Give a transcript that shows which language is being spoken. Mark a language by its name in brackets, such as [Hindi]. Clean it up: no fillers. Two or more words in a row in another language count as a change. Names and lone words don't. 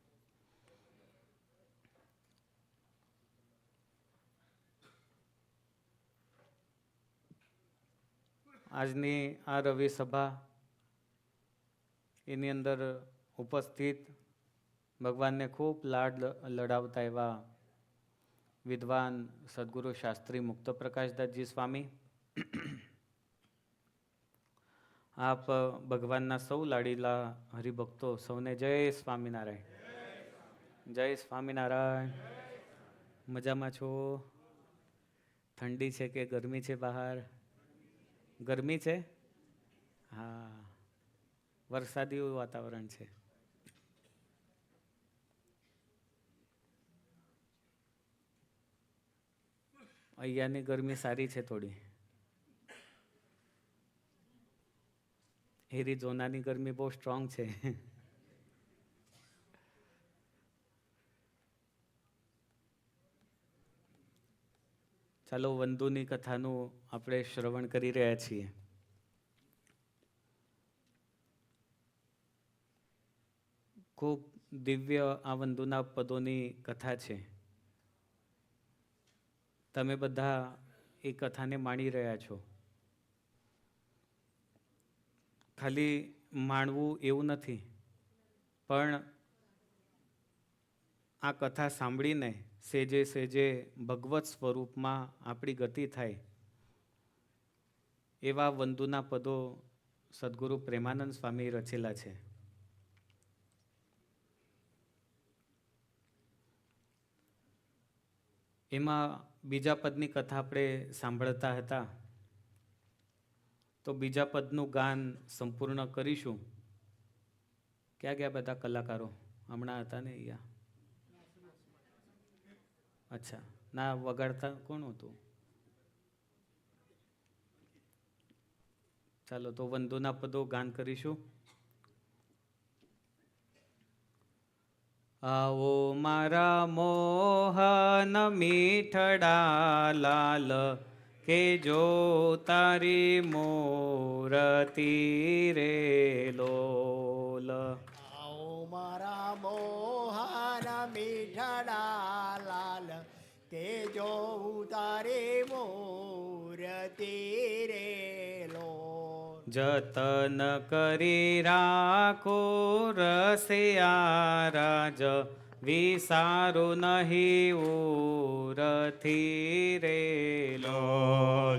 [Gujarati] આજની આ રવિ સભા એની અંદર ઉપસ્થિત ભગવાનને ખૂબ લાડ લડાવતા એવા વિદ્વાન સદ્ગુરુ શાસ્ત્રી મુક્ત પ્રકાશદાસજી સ્વામી, આપ ભગવાનના સૌ લાડીલા હરિભક્તો સૌને જય સ્વામીનારાયણ। જય સ્વામીનારાયણ। મજામાં છો? ઠંડી છે કે ગરમી છે બહાર? ગરમી છે? હા, વરસાદી વાતાવરણ છે। અહીંયાની ગરમી સારી છે થોડી। એરિઝોનાની ગરમી બહુ સ્ટ્રોંગ છે। ચાલો વંદુની કથાનું આપણે શ્રવણ કરી રહ્યા છીએ। ખૂબ દિવ્ય આ વંદુના પદોની કથા છે। તમે બધા એ કથાને માણી રહ્યા છો। ખાલી માણવું એવું નથી, પણ આ કથા સાંભળીને સહેજે સહેજે ભગવત સ્વરૂપમાં આપણી ગતિ થાય એવા વંદુના પદો સદ્ગુરુ પ્રેમાનંદ સ્વામી રચેલા છે। એમાં બીજા પદની કથા આપણે સાંભળતા હતા, તો બીજા પદનું ગાન સંપૂર્ણ કરીશું। ક્યાં ગયા બધા કલાકારો? હમણાં હતા ને અહીંયા? અચ્છા, ના વગાડતા કોણ હતું? ચાલો તો વંદુના પદો ગાન કરીશું। આવો મારા મોહન મીઠડા લાલ કે જો તારી મૂરતી રે લોલ। આવો મારા મોહન મીઠડા લાલ તે જો ઉતારે મૂર્તિ રે લોલ. જતન કરી રાખો રસિયા રાજ, વિસારું નહીં ઉરથી રે લોલ.